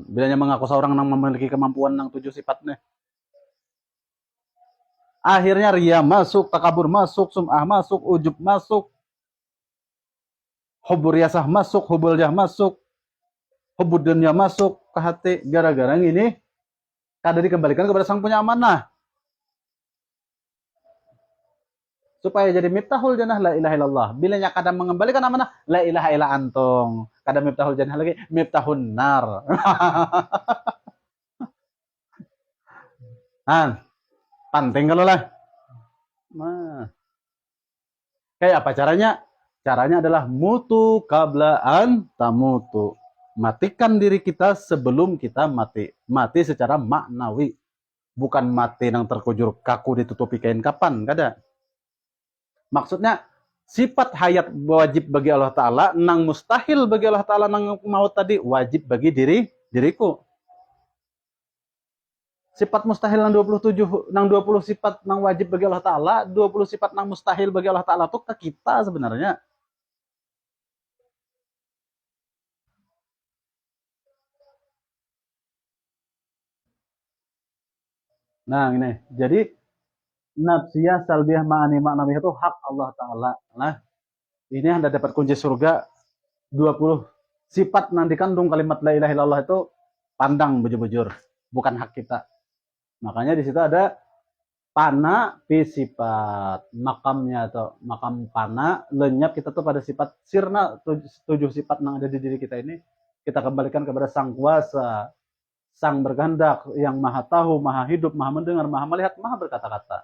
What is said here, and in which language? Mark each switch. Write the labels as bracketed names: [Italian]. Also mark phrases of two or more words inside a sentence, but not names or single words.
[Indonesian] Bilanya mengaku seorang nang memiliki kemampuan nang 7 sifatnya. Akhirnya ria masuk, takabur masuk, sum'ah masuk, ujub masuk, [Arabic] hubur yasah [Indonesian] masuk, [Arabic] hubul jah [Indonesian] masuk, [Arabic] hubud dunia [Indonesian] masuk ke hati. Gara-gara ini kada dikembalikan kepada sang punya amanah. Supaya jadi [Arabic] miftahul jannah la ilaha illallah. [Indonesian] Bilanya kadang mengembalikan amanah [Arabic] la ilaha illa antum. [Indonesian] Kadang [Arabic] miftahul jannah [Indonesian] lagi [Arabic] miftahun nar. [Indonesian] Penting kalau lah. Nah, kayak apa caranya? Caranya adalah [Arabic] mutu kablaan tamutu. [Indonesian] Matikan diri kita sebelum kita mati. Mati secara maknawi. Bukan mati yang terkujur kaku ditutupi kain kapan. Kada. Maksudnya sifat hayat wajib bagi Allah Ta'ala, nang mustahil bagi Allah Ta'ala nang maut tadi, wajib bagi diriku. Sifat mustahil nang 27, nang 20 sifat nang wajib bagi Allah Ta'ala, 20 sifat nang mustahil bagi Allah Ta'ala itu ke kita sebenarnya. Nah ini, jadi [Arabic] nafsiyah salbiyah ma'ani ma'nawiyah [Indonesian] itu hak Allah Ta'ala. Nah, ini Anda dapat kunci surga 20 sifat nang dikandung kalimat [Arabic] la ilaha illallah [Indonesian] itu pandang bujur-bujur, bukan hak kita. Makanya di situ ada [Arabic] pana fi sifat, [Indonesian] makamnya atau makam pana lenyap kita tuh pada sifat sirna 7 sifat yang ada di diri kita ini kita kembalikan kepada sang kuasa, sang berkehendak yang maha tahu, maha hidup, maha mendengar, maha melihat, maha berkata-kata.